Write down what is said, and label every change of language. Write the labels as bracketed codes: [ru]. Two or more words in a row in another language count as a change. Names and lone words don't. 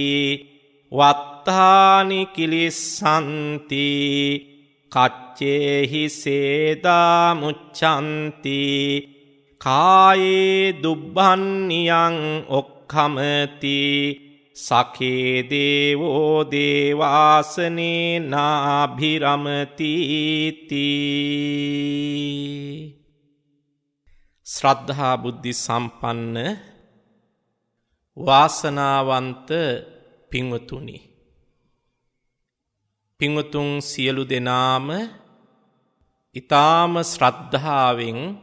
[pi] වත්තානි කිලිස්සන්ති කච්චේහි සේදා මුච්ඡන්ති කායේ දුබ්බන්නියං ඔක්ඛමති සඛේ දේවෝ දේවාසනේ නාභිරමති තී. [si] ශ්‍රද්ධා බුද්ධ සම්පන්න වාසනාවන්ත පින්වතුනි, පින්වතුන් සියලු දෙනාම ඊ타ම ශ්‍රද්ධාවෙන්